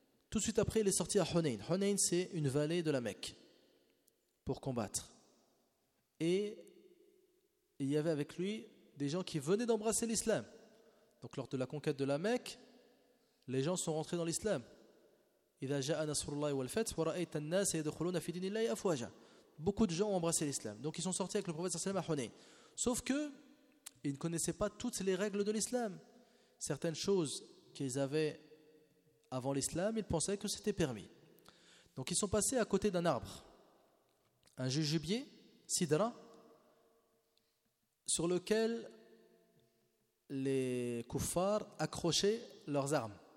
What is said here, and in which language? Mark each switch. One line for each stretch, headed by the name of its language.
French: Tout de suite après, il est sorti à Hunayn. Hunayn, c'est une vallée de la Mecque pour combattre. Et il y avait avec lui des gens qui venaient d'embrasser l'islam. Donc lors de la conquête de la Mecque, les gens sont rentrés dans l'islam.
Arabic: إذا جاء نصر الله والفتح ورأيت الناس يدخلون في دين الله أفواجا.
French: Beaucoup de gens ont embrassé l'islam. Donc ils sont sortis avec le prophète sallallahu alayhi wa sallam à Hunayn. Sauf que ils ne connaissaient pas toutes les règles de l'islam. Certaines choses qu'ils avaient avant l'islam, ils pensaient que c'était permis. Donc ils sont passés à côté d'un arbre, un jujubier, sidra, sur lequel les kuffars accrochaient leurs armes.